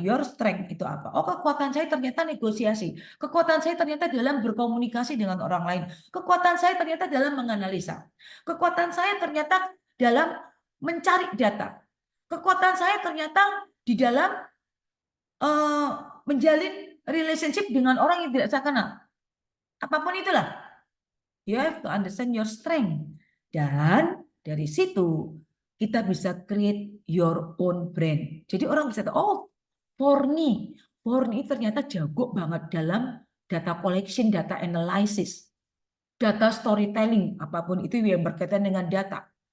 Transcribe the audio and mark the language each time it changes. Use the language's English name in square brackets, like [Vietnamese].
[English] Your strength [Indonesian] itu apa? Oh, kekuatan saya ternyata negosiasi. Kekuatan saya ternyata dalam berkomunikasi dengan orang lain. Kekuatan saya ternyata dalam menganalisa. Kekuatan saya ternyata dalam mencari data. Kekuatan saya ternyata di dalam uh, menjalin relationship dengan orang yang tidak saya kenal. Apapun itulah. [English] You have to understand your strength. [Indonesian] Dan dari situ kita bisa [English] create your own brand. [Indonesian] Jadi orang bisa tahu, oh, Forni. Forni ternyata jago banget dalam data collection, data analysis, data storytelling, apapun itu yang berkaitan dengan data.